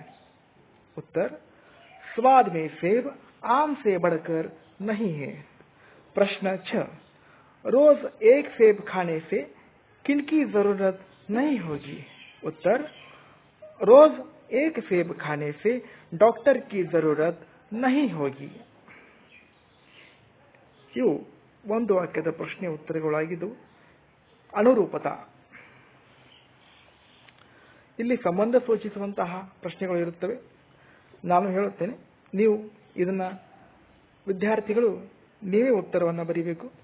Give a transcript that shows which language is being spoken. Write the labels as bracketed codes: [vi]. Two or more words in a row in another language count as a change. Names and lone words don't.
[hi] उत्तर, स्वाद में सेब आम से बढ़कर नहीं है. प्रश्न 6, रोज एक सेब खाने से किनकी जरूरत नहीं होगी? उत्तर, रोज एक सेब खाने से डॉक्टर की जरूरत नहीं होगी. [kn] ಇವು ಒಂದು ವಾಕ್ಯದ ಪ್ರಶ್ನೆ ಉತ್ತರಗಳಾಗಿದ್ದು, ಅನುರೂಪತಾ. ಇಲ್ಲಿ ಸಂಬಂಧ ಸೂಚಿಸುವಂತಹ ಪ್ರಶ್ನೆಗಳು ಇರುತ್ತವೆ. ನಾನು ಹೇಳುತ್ತೇನೆ, ನೀವು ಇದನ್ನ ವಿದ್ಯಾರ್ಥಿಗಳು ನೀವೇ ಉತ್ತರವನ್ನು ಬರೀಬೇಕು.